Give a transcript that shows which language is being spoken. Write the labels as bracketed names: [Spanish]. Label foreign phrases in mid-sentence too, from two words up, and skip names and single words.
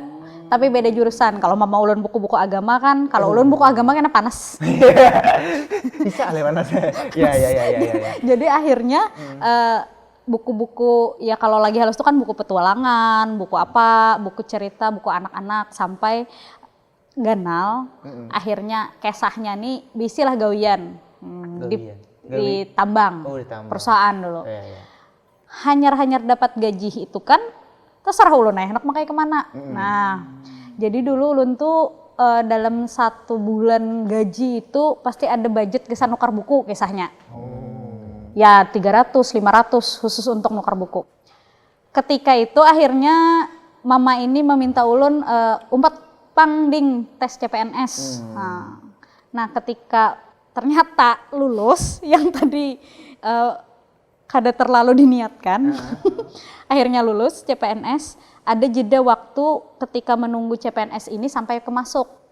[Indonesian] Tapi beda jurusan. [Banjar] Kalau mama ulun buku-buku agama kan, kalau ulun buku agama kena panas. [Indonesian] Bisa lewat saya. Ya. Jadi akhirnya buku-buku ya kalau lagi halus itu kan buku petualangan, buku apa, buku cerita, buku anak-anak sampai ganal. [Banjar] Akhirnya kesahnya nih bisilah gawian. [Indonesian] Di tambang, Oh, di tambang. perusahaan dulu. Iya. [Banjar] Hanyar-hanyar dapat gaji itu kan terserah ulun enak makai kemana. Nah, jadi dulu ulun tuh dalam 1 bulan gaji itu pasti ada budget kesan nukar buku kisahnya. [Indonesian] Ya 300, 500 khusus untuk nukar buku. [Banjar] Ketika itu akhirnya mama ini meminta ulun umpat pangding tes CPNS. [Indonesian] Nah, ketika ternyata lulus yang tadi kada terlalu diniatkan, akhirnya lulus CPNS, ada jeda waktu ketika menunggu CPNS ini sampai ke masuk.